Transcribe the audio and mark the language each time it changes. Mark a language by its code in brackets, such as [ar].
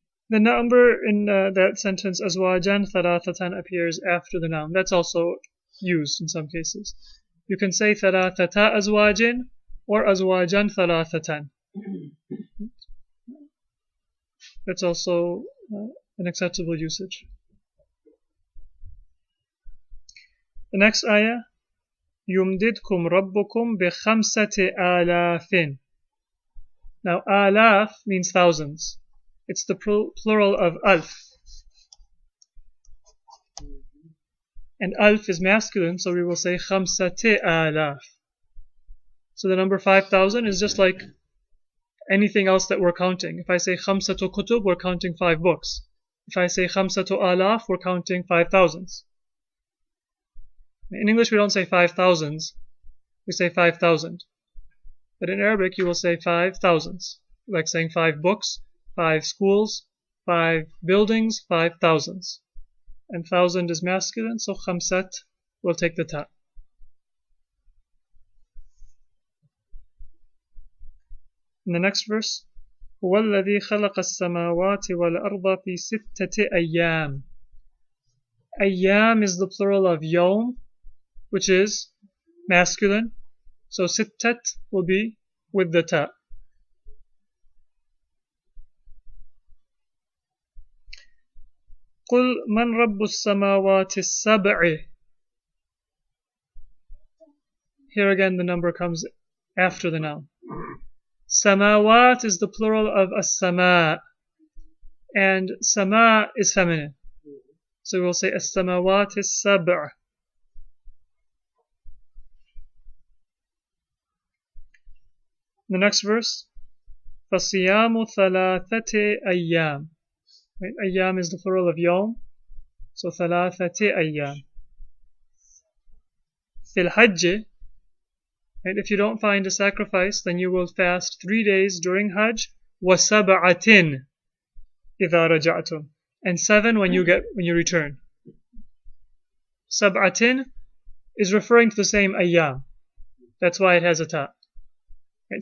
[en] The number in that sentence [ar] أزواجا ثلاثة [en] appears after the noun. That's also used in some cases. You can say [ar] ثلاثة أزواج [en] or [ar] أزواجا ثلاثة. [en] That's also an acceptable usage. The next ayah, [ar] يمددكم ربكم بخمسة آلاف. [en] Now آلاف means thousands. It's the plural of alf. And alf is masculine, so we will say [ar] خمسة آلاف. [en] So the number 5,000 is just like anything else that we're counting. If I say [ar] خمسة كتب, [en] we're counting 5 books. If I say [ar] خمسة آلاف, [en] we're counting 5,000s. In English, we don't say 5,000s. We say 5,000. But in Arabic, you will say 5,000s. Like saying 5 books, 5 schools, 5 buildings, 5,000s. And 1,000 is masculine, so khamsat will take the ta. In the next verse, [ar] هو الذي خلق السماوات والأرض في ستة أيام. [en] Ayyam is the plural of yawm, which is masculine. So sittat will be with the ta. [ar] قل من رب السماوات السبع. [en] Here again the number comes after the noun. Samawat is the plural of as-sama, and sama is feminine. So we'll say as-samawat as-sab'. The next verse, [ar] فَصِيَامُ ثَلَاثَةِ أَيَّامٍ. [en] Right? Ayyam is the plural of yawm, so [ar] ثَلَاثَةِ أَيَّامٍ. فِي الْحَجِّ, right? [en] If you don't find a sacrifice, then you will fast 3 days during Hajj, [ar] وَسَبْعَةٍ إِذَا رَجَعْتُمْ, [en] and 7 when you return. سَبْعَةٍ is referring to the same ayyam. That's why it has a ta. Right?